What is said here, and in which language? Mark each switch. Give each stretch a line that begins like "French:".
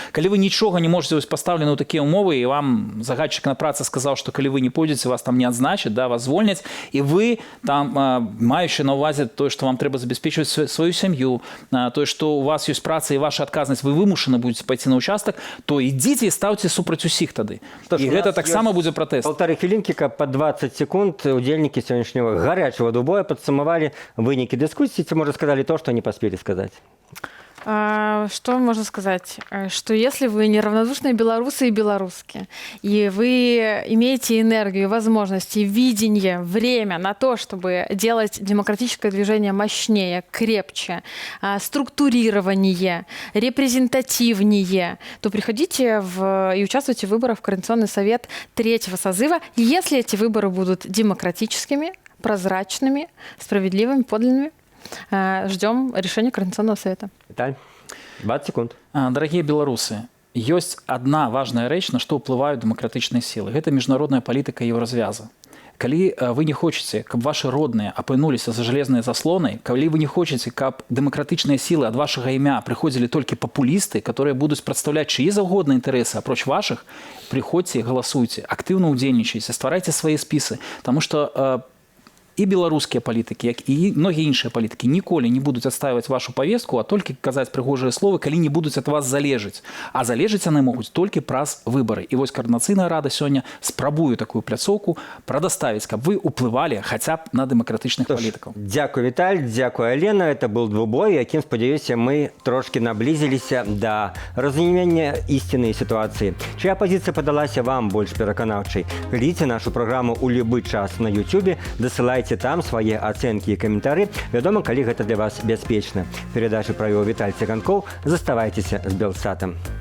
Belarusian: Калі вы нічога не можаце, пастаўлены ў такія ўмовы, і вам загадчык на працы сказаў, што калі вы не пойдзеце, вас там не адзначаць, да, вас звольняць, і вы там, маючы на ўвазе тое, што вам трэба забяспечваць сваю сям'ю, тое, што у вас ёсць праца і ваша адказнасць, вы вымушаны будзеце пайсці на участак, то ідзіце і стаўце супраць усіх тады. І гэта таксама будзе пратэст. Полторы хвілінкі, каб па 20 секунд удзельнікі сённяшняга гарячего двубоя падсумавалі вынікі дыскусіі, ці, можа, сказалі то, што не паспелі сказаць.
Russian: Что можно сказать? Что если вы неравнодушные белорусы и белорусские, и вы имеете энергию, возможности, видение, время на то, чтобы делать демократическое движение мощнее, крепче, структурированнее, репрезентативнее, то приходите и участвуйте в выборах в Координационный совет 3-го созыва, если эти выборы будут демократическими, прозрачными, справедливыми, подлинными. Ждем решения Координационного совета. Виталь, 20 секунд. Дорогие белорусы,
Belarusian: ёсць одна важная рэч, на што ўплываюць дэмакратычныя сілы. Гэта міжнародная палітыка еўразвяза. Калі вы не хочаце, каб ваши родныя апынуліся за жалезнай заслонай, калі вы не хочаце, каб дэмакратычныя сілы ад вашага імя прыходзілі толькі папулісты, которые будуць прадстаўляць чые заўгодна інтарэсы апроч вашых, прыходзьце і галасуйце, актыўна ўдзельнічайце, стварайце свае спісы, таму што і беларускія палітыкі, як і многія іншыя палітыкі ніколі не будуць адстаиваць вашу повестку, а толькі казаць прыгожыя словы, калі не будуць ад вас залежыць. А залежыць яны могуць толькі праз выбары. І вось Координацыйная рада сёння спрабуе такую пляцоўку прадаставіць, каб вы ўплывалі хаця б на дэмакратычных палітыкаў. Дзякуй, Віталь, дзякуй, Алена.
Russian: Это был
Belarusian: двубой, якім, спадзяюся, мы трошки наблизились до разумення істиннай ситуации. Чья позиция падалася вам больш пераканаўчай? Глядзіце нашу программу ў любы час на YouTube, дасылайце там свае ацэнкі і каментары. Вядома, калі гэта для вас бяспечна. Перадачу правіў Віталь Цыганкоў. Заставайцеся з Белсатам.